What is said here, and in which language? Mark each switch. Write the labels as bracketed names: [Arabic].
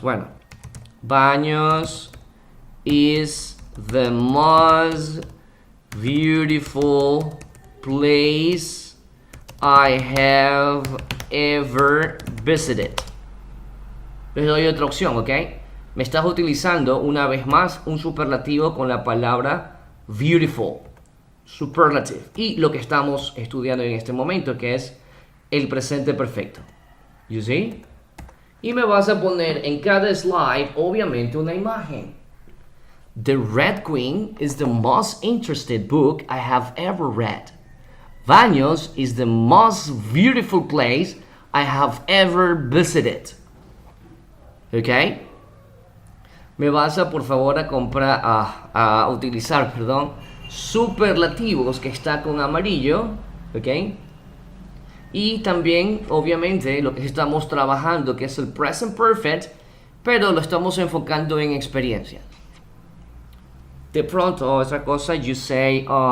[English] Bueno, Baños is the most beautiful place I have ever visited. [Spanish] Les doy otra opción, ¿ok? Me estás utilizando una vez más un superlativo con la palabra beautiful. Superlative. Y lo que estamos estudiando en este momento, que es el presente perfecto. [English] You see? [Spanish] Y me vas a poner en cada slide, obviamente, una imagen. [English] The Red Queen is the most interesting book I have ever read. Baños is the most beautiful place I have ever visited. [Spanish] ¿Ok? Me vas a, por favor, a utilizar, superlativos que está con amarillo, ¿ok? Y también, obviamente, lo que estamos trabajando, que es el present perfect, pero lo estamos enfocando en experiencias. De pronto, otra cosa, [English] you say,